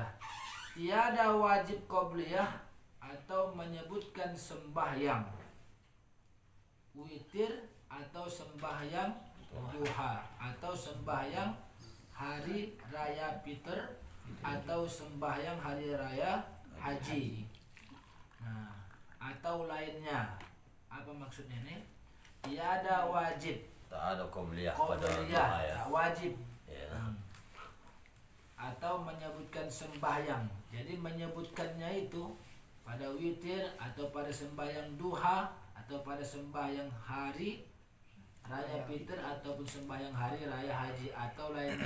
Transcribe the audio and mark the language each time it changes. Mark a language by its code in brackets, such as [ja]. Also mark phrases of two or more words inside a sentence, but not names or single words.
[ms] Tiada wajib qobliyah atau menyebutkan sembahyang witir atau sembahyang duha atau sembahyang hari raya Fitr atau sembahyang hari raya haji. Atau lainnya. Apa maksudnya ini? Tiada wajib Tak ada qobliyah pada doa ya. tak wajib Ya. atau menyebutkan sembahyang. Jadi menyebutkannya itu pada witir atau pada sembahyang duha atau pada sembahyang hari raya fitr ataupun sembahyang hari raya haji atau lainnya.